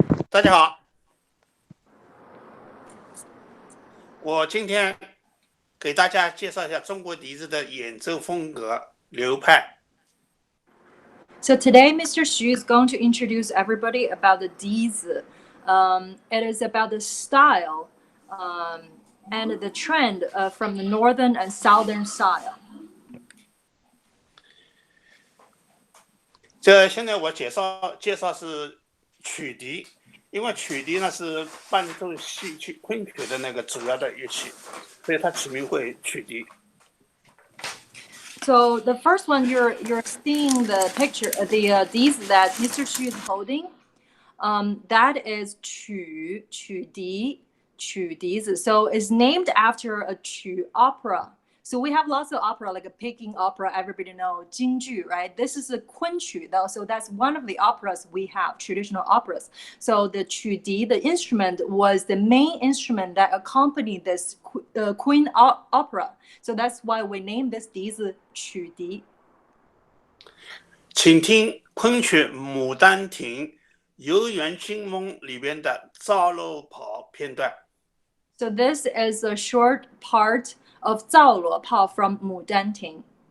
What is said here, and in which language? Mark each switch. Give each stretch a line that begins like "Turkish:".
Chinese: 大家好，我今天给大家介绍一下中国笛子的演奏风格流派。
English: So today, Mr. Xu is going to introduce everybody about the Dizi. It is about the style and the trend from the northern and southern style.
Chinese: 这现在我介绍是曲笛，因为曲笛呢是伴奏戏曲昆曲的那个主要的乐器，所以它起名为曲笛。
English: So the first one, you're seeing the picture, the Dizi that Mr. Xu is holding. That is 曲笛.So it's named after a 曲 opera. So we have lots of opera, like a Peking opera, everybody know, 京剧, right? This is a 昆曲, though. So that's one of the operas we have, traditional operas. So the 曲笛, the instrument, was the main instrument that accompanied this Queen opera. So that's why we named this 笛子曲笛.
Chinese: 请听昆曲《牡丹亭》游园惊梦里边的赵楼跑片段。
English: So this is a short part of 赵罗炮 from 牡丹亭.